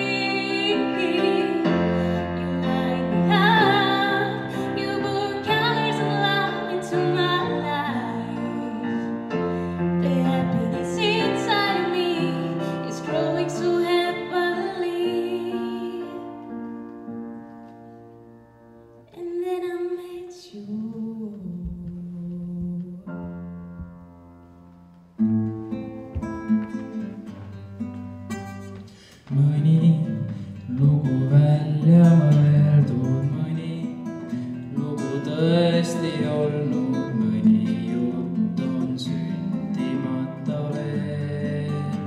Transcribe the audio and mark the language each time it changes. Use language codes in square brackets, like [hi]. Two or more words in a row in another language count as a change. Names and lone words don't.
[en] You light me up, you put colors and love into my life. The happiness inside of me is growing so heavenly. And then I met you. [et] Mõni lugu välja mõeldud, mõni lugu tõesti olnud, mõni jutt on sündimata veel.